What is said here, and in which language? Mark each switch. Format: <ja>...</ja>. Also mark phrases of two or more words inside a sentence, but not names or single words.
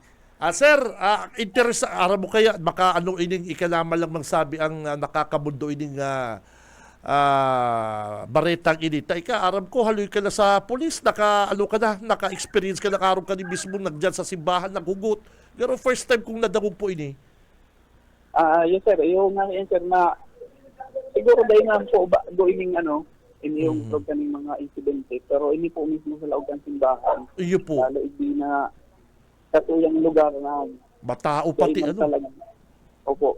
<bik>Sir, aram mo kaya, baka anong ining ikalama lang magsabi ang nakakamundo ining baretang inita. Aram ko, haloy ka na sa polis, naka-experience ka na, karoon ka ni mismo nagdyan sa simbahan, naghugot. Pero</bik> <en>first time</en> <bik>kong nadangog po ini.</bik> <tl>Yes sir, yung sir na siguro dahil nga po doing ini yung kaning mga insidente, pero ini po mismo sa loob ng simbahan.</tl> <bik>Iyo po.</bik> <tl>Lalo hindi na katuyang lugar na Matao pati dahil man talaga. Opo.</tl>